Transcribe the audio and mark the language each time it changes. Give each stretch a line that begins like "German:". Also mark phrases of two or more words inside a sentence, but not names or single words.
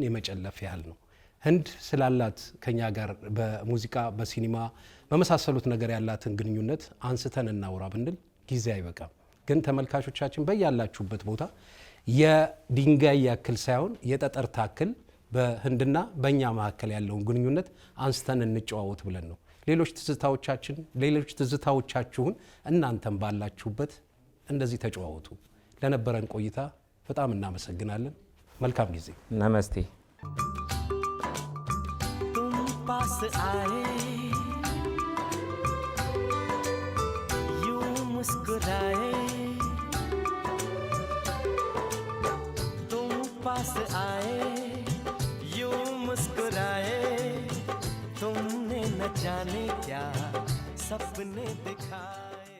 Amharic: የመጨለፍ ያህል ነው። ህንድ ስላላት ከኛ ጋር በሙዚቃ በሲኒማ በመሳሰሉት ነገር ያላትን ግንኙነት አንስተን እናውራ ብንል ጊዜ አይበቃም። ግን ተመልካቾቻችን በያላችሁበት ቦታ የድንጋይ ያክል ሳይሆን የጠጠር ታክል በህንድና በእኛ መካከል ያለውን ግንኙነት አንስተን እንጨዋወት ብለን ነው። ሌሎች ትዝታዎቻችሁን እናንተም ባላችሁበት እንደዚህ ተጨዋወቱ። ለነበረን ቆይታ በጣም እናመሰግናለን። መልካም ጊዜ። ነመስቴ።
Hindi: तुम पास आए यूं मुस्कुराए तुम पास आए यूं मुस्कुराए तुमने न जाने क्या सपने दिखाए।